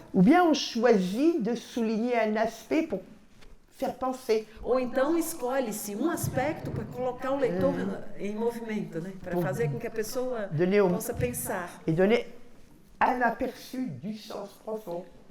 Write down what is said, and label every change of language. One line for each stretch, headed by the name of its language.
French: Ou bien on choisit de souligner un aspect pour faire penser.
Portuguese: Ou então escolhe-se um aspecto para colocar o leitor em movimento, né? Para fazer com que a pessoa possa pensar.
French: Et donner un aperçu du sens profond.